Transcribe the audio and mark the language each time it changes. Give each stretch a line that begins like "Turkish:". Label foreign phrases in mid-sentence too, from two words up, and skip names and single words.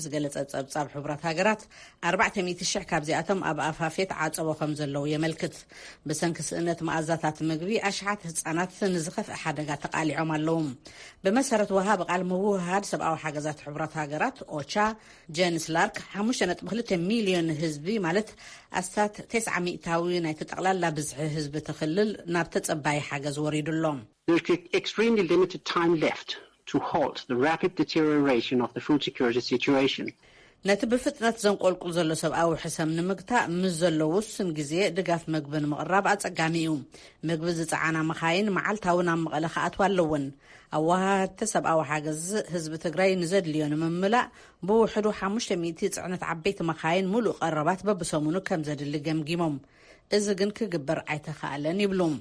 Tigrinya: ዝገለጸ ጸብጻብ ሕቡራት ሃገራት 400,000 ካብዚኣቶም ኣብ ኣፋፌት ዓጸቦ ከም ዘለው የመልክት። ብሰንኪ ስእነት መኣዛታት ምግቢ ኣሽሓት ህጻናት ንዝኸፍአ ሓደጋ ተቃሊዖም ኣለው። ብመሰረት ወሃብ ቃል ምውህሃድ ሰብኣዊ ሓገዛት ሕቡራት ሃገራት ኦቻ ጄንስ ላርክ 5.2 ሚልዮን ህዝቢ ማለት ኣስታት 90% ናይ ተጠቕላላ ብዝሒ ህዝቢ ትኽልል ናብ ተጸባይ ሓገዝ ወሪዱሎም።
English: There's extremely limited time left to halt the rapid deterioration of the food security situation.
Tigrinya: ነቲ ብፍጥነት ዘንቆልቁል ዘሎ ሰብኣዊ ሕሰም ንምግታእ ምስ ዘሎ ውስን ግዜ ድጋፍ ምግቢ ንምቕራብ ኣጸጋሚ እዩ። ምግቢ ዝፀዓና መኻይን መዓልታዊ ናብ መቐለ ክኣትዋ ኣለወን። ኣዋሃድቲ ሰብኣዊ ሓገዝ ህዝቢ ትግራይ ንዘድልዮ ንምምላእ ብውሕዱ 500 ጽዕነት ዓበይቲ መኻይን ሙሉእ ቀረባት በብሰሙኑ ከም ዘድሊ ገምጊሞም። እዚ ግን ክግበር ኣይተኻኣለን ይብሉ።